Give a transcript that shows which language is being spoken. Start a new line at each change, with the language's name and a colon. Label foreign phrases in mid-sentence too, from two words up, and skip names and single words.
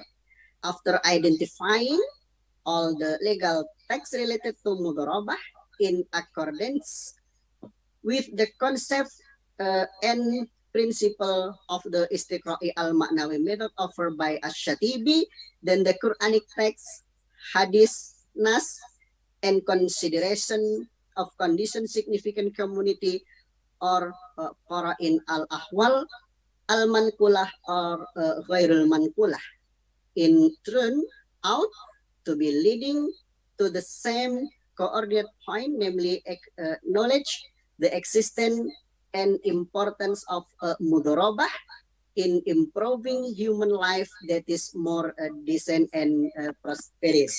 English: After identifying all the legal text related to mudharabah in accordance with the concept and principle of the
Arabic: استقرائي المعنوي
English: method offered by Ash-Shatibi, then the Quranic text, hadith, nas, and consideration of condition significant community or
Arabic: قرائن الأحوال المنقولة
English: or
Arabic: غير المنقولة,
English: in turn out to be leading to the same coordinate point, namely acknowledge the existence and importance of mudharabah in improving human life that is more decent and prosperous.